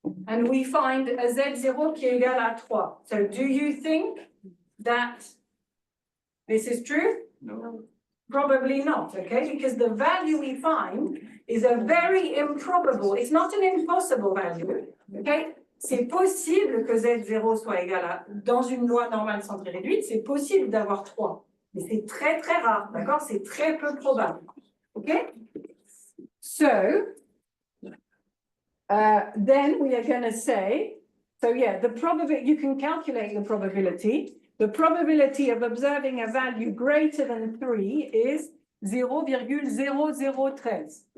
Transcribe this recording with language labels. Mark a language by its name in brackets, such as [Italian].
[English] And we find a Z0 [French] qui est égal à 3. [English] So do you think that this is true? No. Probably not, okay? Because the value we find is a very improbable, it's not an impossible value, okay? [French] C'est possible que Z0 soit égal à, dans une loi normale centrée réduite, c'est possible d'avoir 3. Mais c'est très, très rare, d'accord? C'est très peu probable, okay? [English] So, then we are going to say, so yeah, the probability, you can calculate the probability. The probability of observing a value greater than 3 is 0,0013.